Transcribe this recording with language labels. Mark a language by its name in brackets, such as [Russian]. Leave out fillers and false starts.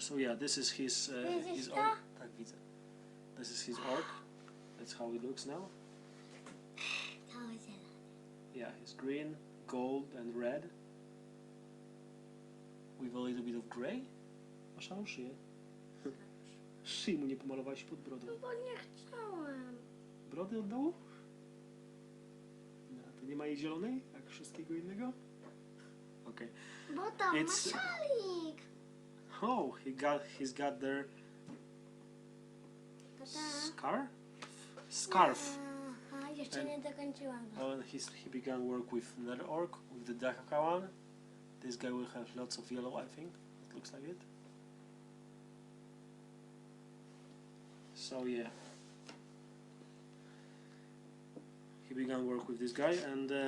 [English] So yeah, this is his orc. [Polish] Tak, widzę. [English] This is his orc. That's how it looks now. Yeah, it's green, gold and red with a little bit of grey. [Polish] Masz szarą szyję. Szyi mu nie pomalowałeś pod brodą. No bo nie chciałem. Brody od dołu? No, to nie ma jej zielonej, jak wszystkiego innego? [English] Okay. [Polish] Bo tam [English] It's... [Polish] ma szalik. [English] Oh, he's got their scarf. [Polish] Aha, jeszcze nie dokończyłam go. [English] And he began work with another orc, with the Dakaka one. This guy will have lots of yellow, I think. It looks like it. So yeah, he began work with this guy, and